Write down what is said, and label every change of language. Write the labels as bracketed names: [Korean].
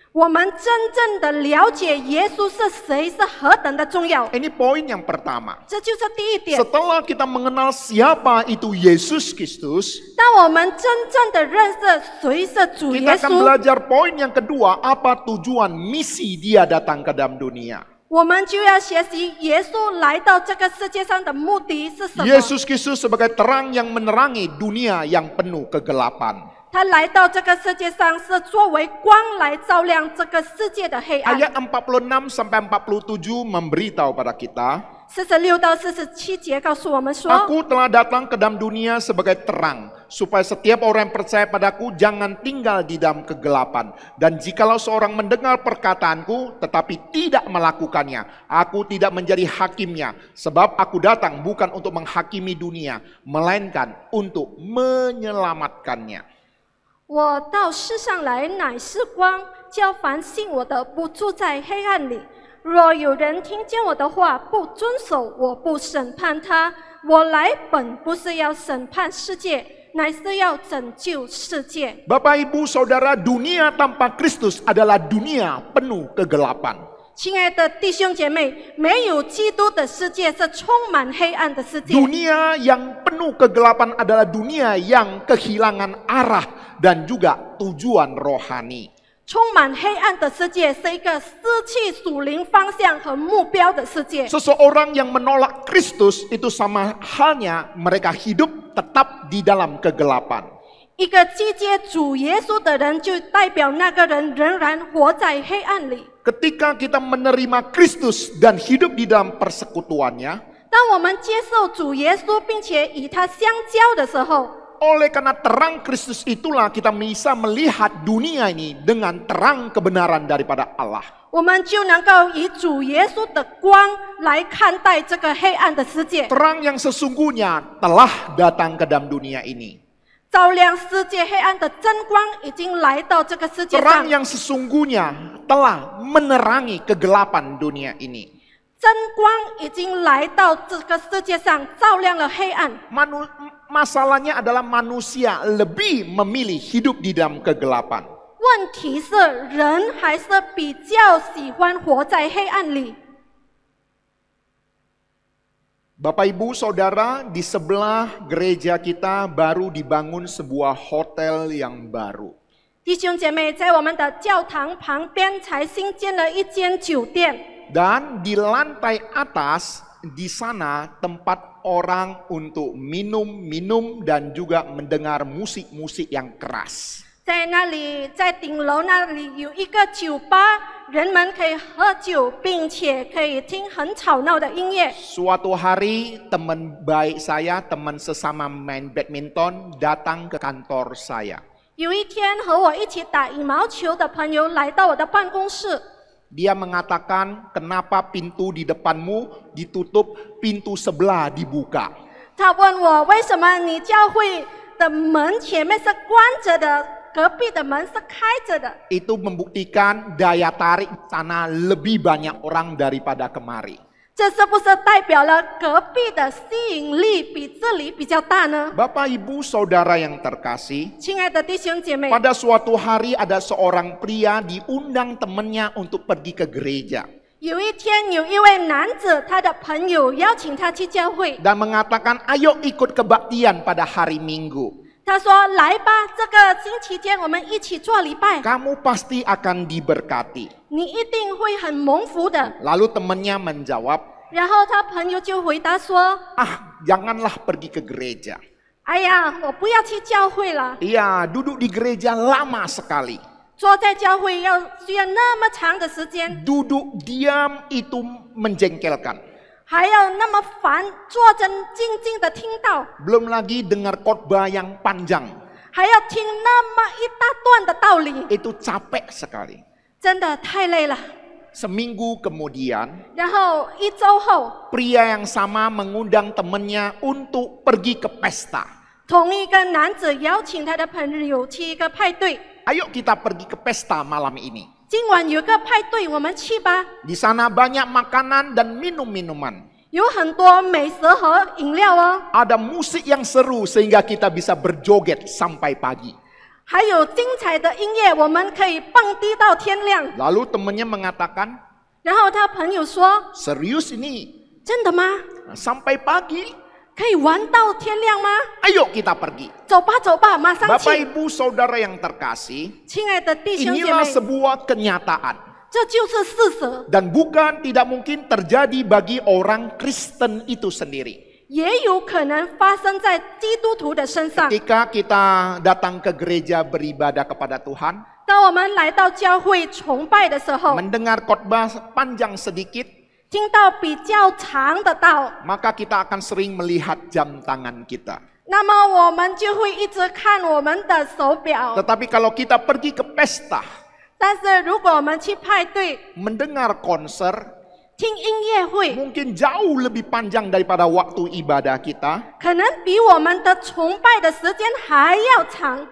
[Chinese] 我们真正的了解耶稣是谁是何等的重要， [Indonesian] Ini poin yang pertama. [Chinese] 这就是第一点。 [Indonesian] Setelah kita mengenal siapa itu Yesus Kristus, [Chinese] 当我们真正的认识谁是主耶 [Indonesian] kita akan [Chinese] 稣， [Indonesian] belajar poin yang kedua, apa tujuan misi Dia datang ke dalam dunia. [Chinese] 我们就要学习耶稣来到这个世界上的目的是什么。 [Indonesian] Yesus Kristus sebagai terang yang menerangi dunia yang penuh kegelapan. [Chinese] 他来到这个世界上是作为光来照亮这个世界的黑暗。 [Indonesian] Ayat 46 sampai 47 memberitahu pada kita, [Chinese] 46到47节告诉我们说， [Indonesian] Aku telah datang ke dalam dunia sebagai terang, supaya setiap orang yang percaya padaku jangan tinggal di dalam kegelapan. Dan jikalau seorang mendengar perkataanku tetapi tidak melakukannya, aku tidak menjadi hakimnya. Sebab aku datang bukan untuk menghakimi dunia, melainkan untuk menyelamatkannya. [Chinese] 我到世上来乃是光，叫凡信我的不住在黑暗里。若有人听见我的话不遵守，我不审判他。我来本不是要审判世界，乃是要拯救世界。 [Indonesian] Bapak, Ibu, Saudara, dunia tanpa Kristus adalah dunia penuh kegelapan. [Chinese] 亲爱的弟兄姐妹，没有基督的世界是充满黑暗的世界。 [Indonesian] Dunia yang penuh kegelapan adalah dunia yang kehilangan arah dan juga tujuan rohani. [Chinese] 充满黑暗的世界是一个失去属灵方向和目标的世界。 [Indonesian] Seseorang yang menolak Kristus itu sama halnya mereka hidup tetap di dalam kegelapan. [Chinese] 一个拒绝主耶稣的人，就代表那个人仍然活在黑暗里。 [Indonesian] Ketika kita menerima Kristus dan hidup di dalam persekutuannya, [Chinese] 当我们接受主耶稣，并且与他相交的时候， [Indonesian] oleh karena terang Kristus itulah kita bisa melihat dunia ini dengan terang kebenaran daripada Allah. [Chinese] 我们就能够以主耶稣的光来看待这个黑暗的世界， [Indonesian] Terang yang sesungguhnya telah datang ke dalam dunia ini. [Chinese] 照亮世界黑暗的真光已经来到这个世界 [Indonesian] Terang [Chinese] 上， [Indonesian] yang sesungguhnya telah menerangi kegelapan dunia ini. [Chinese] 真光已经来到这个世界上，照亮了黑暗。 [Indonesian] Masalahnya adalah manusia lebih memilih hidup di dalam kegelapan. [Chinese] 问题是人还是比较喜欢活在黑暗里。 [Indonesian] Bapak, Ibu, Saudara, di sebelah gereja kita baru dibangun sebuah hotel yang baru. [Chinese] 弟兄姐妹，在我们的教堂旁边才新建了一间酒店， [Indonesian] Dan di lantai atas, di sana tempat orang untuk minum-minum dan juga mendengar musik-musik yang keras. [Chinese] 在那里，在顶楼那里有一个酒吧，人们可以喝酒，并且可以听很吵闹的音乐。 [Indonesian] Suatu hari teman baik saya, teman sesama main badminton datang ke kantor saya. [Chinese] 有一天，和我一起打羽毛球的朋友来到我的办公室， [Indonesian] Dia mengatakan, kenapa pintu di depanmu ditutup, pintu sebelah dibuka. [Chinese] 他问我为什么你教会的门前面是关着的，隔壁的门是开着的。 [Indonesian] Itu membuktikan daya tarik sana lebih banyak orang daripada kemari. [Chinese] 这是不是代表了隔壁的吸引力比这里比较大呢？ [Indonesian] Bapak, Ibu, Saudara yang terkasih, [Chinese] 亲爱的弟兄姐妹， [Indonesian] pada suatu hari ada seorang pria diundang temannya untuk pergi ke gereja. [Chinese] 有一天有一位男子，他的朋友邀请他去教会， [Indonesian] Dan mengatakan, ayo ikut kebaktian pada hari Minggu. [Chinese] 他说：“来吧，这个星期天我们一起做礼拜， [Indonesian] Kamu pasti akan diberkati. [Chinese] 你一定会很蒙福的。 [Indonesian] Lalu temannya menjawab, ” [Chinese] 然后他朋友就回答说 [Indonesian] janganlah pergi ke gereja. ：“ [Chinese] 哎呀，我不要去教会了， [Indonesian] Iya, duduk di gereja lama sekali. [Chinese] 坐在教会需要那么长的时间， [Indonesian] Duduk diam itu menjengkelkan. [Chinese] 还要那么烦，坐着静静的听到， [Indonesian] Belum lagi dengar khotbah yang panjang. [Chinese] 还要听那么一大段的道理， [Indonesian] Itu capek sekali. [Chinese] 真的太累了。 [Indonesian] Seminggu kemudian, [Chinese] 然后一周后， [Indonesian] pria yang sama mengundang temannya untuk pergi ke pesta. [Chinese] 同一个男子邀请他的朋友去一个派对。 [Indonesian] Ayo kita pergi ke pesta malam ini. [Chinese] 今晚有个派对，我们去吧。 [Indonesian] Di sana banyak makanan dan minum-minuman. [Chinese] 有很多美食和饮料哦， [Indonesian] Ada musik yang seru sehingga kita bisa berjoget sampai pagi. [Chinese] 还有精彩的音乐，我们可以蹦迪到天亮。 [Indonesian] Lalu temannya mengatakan, [Chinese] 然后他朋友说 [Indonesian] serius ini? [Chinese] 真的吗？ [Indonesian] Sampai pagi? [Chinese] 可以玩到天亮吗？ [Indonesian] Ayo kita pergi. [Chinese] 走吧，走吧，马上 [Indonesian] Bapak [Chinese] 去。 [Indonesian] Ibu Saudara yang terkasih, [Chinese] 亲爱的弟兄姐 [Indonesian] inilah [Chinese] 妹， [Indonesian] sebuah kenyataan. [Chinese] 这就是事实， [Indonesian] Dan bukan tidak mungkin terjadi bagi orang Kristen itu sendiri. [Chinese] 也有可能发生在基督徒的身上。 [Indonesian] Ketika kita datang ke gereja beribadah kepada Tuhan, [Chinese] 当我们来到教会崇拜的时候， [Indonesian] mendengar khotbah panjang sedikit, [Chinese] 听到比较长的道， [Indonesian] maka kita akan sering melihat jam tangan kita. [Chinese] 那么我们就会一直看我们的手表。 [Indonesian] Tetapi kalau kita pergi ke pesta, [Chinese] 但是如果我们去派对、 [Indonesian] mendengar konser, [Chinese] 听音乐会， [Indonesian] mungkin jauh lebih panjang daripada waktu ibadah kita, [Chinese] 可能比我们的崇拜的时间还要长，